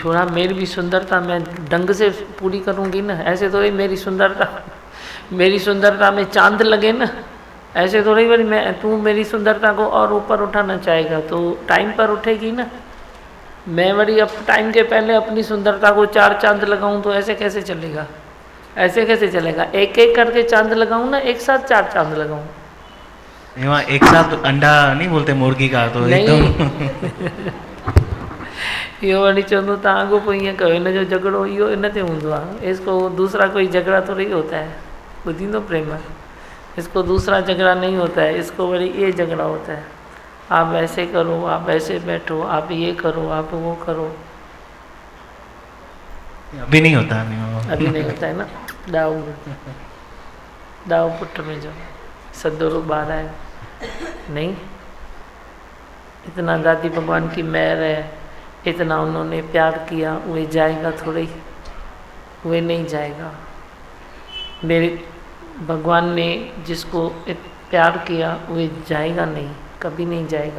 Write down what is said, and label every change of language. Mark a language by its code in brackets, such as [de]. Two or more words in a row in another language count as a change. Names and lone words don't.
[hi] छोड़ा, मेरी भी सुंदरता मैं ढंग से पूरी करूँगी ना, ऐसे थोड़ी मेरी सुंदरता में चांद लगे ना, ऐसे थोड़ी मैं तू मेरी सुंदरता को और ऊपर उठाना चाहेगा तो टाइम पर उठेगी ना। मैं बड़ी अब टाइम के पहले अपनी सुंदरता को 4 चांद लगाऊं तो ऐसे कैसे चलेगा? ऐसे कैसे चलेगा? एक एक करके चांद लगाऊं ना, एक साथ 4 चांद लगाऊं। वहाँ एक साथ अंडा नहीं बोलते मुर्गी का, तो एकदम [sd] इहो वरी चवंदो तव्हां अॻो पोइ ईअं कयो, हिन जो झगड़ो इहो इन ते हूंदो आहे, [hi] इसको दूसरा कोई झगड़ा थोड़ी होता है, ॿुधींदो प्रेम, इसको दूसरा झगड़ा नहीं होता है, इसको वरी ये झगड़ा होता है, आप ऐसे करो, आप ऐसे बैठो, आप ये करो, आप वो करो। अभी नहीं होता, अभी नहीं होता है ना। दाऊ पुट में जो सदोरो ॿार है नहीं, इतना दादी भगवान की मेहर है, इतना उन्होंने प्यार किया, वो जाएगा थोड़ी, वो नहीं जाएगा। मेरे भगवान ने जिसको प्यार किया वो जाएगा नहीं, कभी नहीं जाएगा।